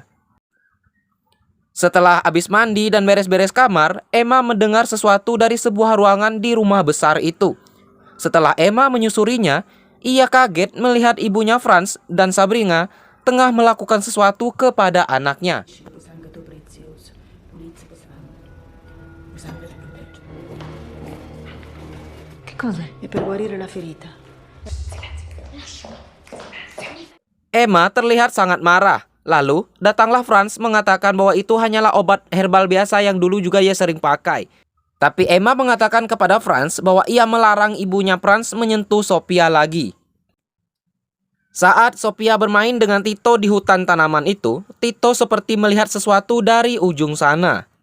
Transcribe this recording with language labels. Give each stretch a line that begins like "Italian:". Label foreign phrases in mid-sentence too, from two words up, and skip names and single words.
Indonesian: Setelah habis mandi dan beres-beres kamar, Emma mendengar sesuatu dari sebuah ruangan di rumah besar itu. Setelah Emma menyusurinya, ia kaget melihat ibunya Franz dan Sabrina tengah melakukan sesuatu kepada anaknya.
Italian: Che cosa? E per guarire la ferita.
Indonesian: Emma terlihat sangat marah. Lalu, datanglah Franz mengatakan bahwa itu hanyalah obat herbal biasa yang dulu juga ia sering pakai. Tapi Emma mengatakan kepada Franz bahwa ia melarang ibunya Franz menyentuh Sophia lagi. Saat Sophia bermain dengan Tito di hutan tanaman itu, Tito seperti melihat sesuatu dari ujung sana.